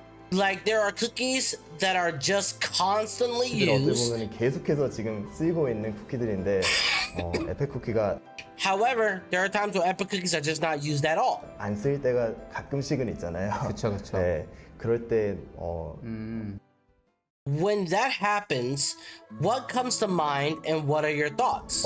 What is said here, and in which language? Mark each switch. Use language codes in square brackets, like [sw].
[en] Like there are cookies that are just constantly [ko] 어떻게 [en] used. [ko] 보면 계속해서 지금 쓰이고 있는 쿠키들인데 에펙 쿠키가 [en] However, there are times where epic cookies are just not used at all. [ko] 안 쓸 때가 가끔씩은 있잖아요. 그렇죠, 그렇죠. 네, 그럴 때 [en] When that happens, what comes to mind and what are your thoughts?